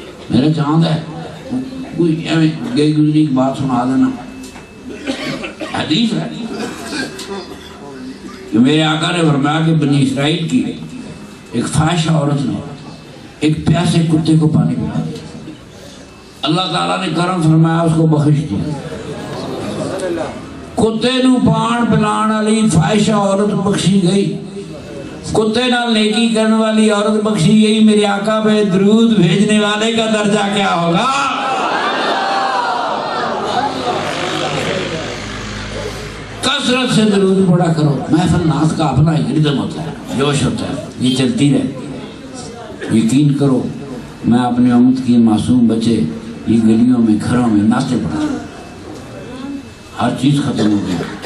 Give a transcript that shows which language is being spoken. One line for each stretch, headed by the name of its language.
Urdu: میرا چاند ہے کوئی گئی گزری کی بات سنا دینا. حدیث ہے کہ میرے آقا نے فرمایا کہ بنی اسرائیل کی ایک فاحشہ عورت نے ایک پیاسے کتے کو پانی پلا دیا. اللہ تعالیٰ نے کرم فرمایا، اس کو بخش دیا.
Punjabi: کتے نو پان پلان والی فاحشہ عورت بخشی گئی، کتے نال نیکی کرنے والی عورت بخشی گئی.
Urdu: میرے آقا پہ درود بھیجنے والے کا درجہ کیا ہوگا؟ کثرت سے درود پڑھا کرو. محفل نعت کا اپنا ایک ردم ہوتا ہے، جوش ہوتا ہے، یہ چلتی رہے. یقین کرو میں اپنے امت کی معصوم بچے یہ گلیوں میں گھروں میں ناچتے پڑھتے، ہر چیز ختم ہو گئی.